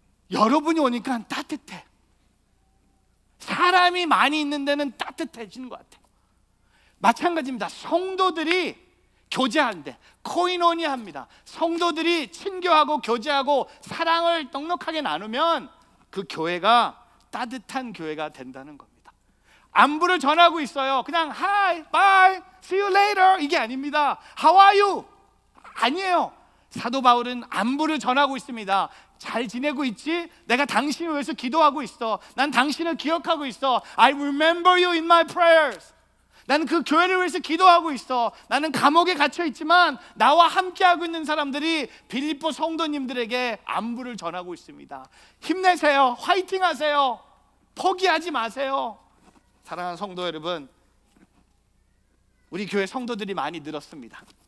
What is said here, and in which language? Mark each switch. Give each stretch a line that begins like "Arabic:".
Korean: 여러분이 오니까 따뜻해. 사람이 많이 있는 데는 따뜻해지는 것 같아요. 마찬가지입니다. 성도들이 교제하는데 코이노니아입니다. 성도들이 친교하고 교제하고 사랑을 넉넉하게 나누면 그 교회가 따뜻한 교회가 된다는 겁니다. 안부를 전하고 있어요. 그냥
English: hi, bye, see you later
Korean: 이게 아닙니다.
English: How are you?
Korean: 아니에요. 사도 바울은 안부를 전하고 있습니다. 잘 지내고 있지? 내가 당신을 위해서 기도하고 있어. 난 당신을 기억하고 있어.
English: I remember you in my prayers.
Korean: 나는 그 교회를 위해서 기도하고 있어. 나는 감옥에 갇혀 있지만 나와 함께하고 있는 사람들이 빌립보 성도님들에게 안부를 전하고 있습니다. 힘내세요. 화이팅 하세요. 포기하지 마세요. 사랑하는 성도 여러분, 우리 교회 성도들이 많이 늘었습니다.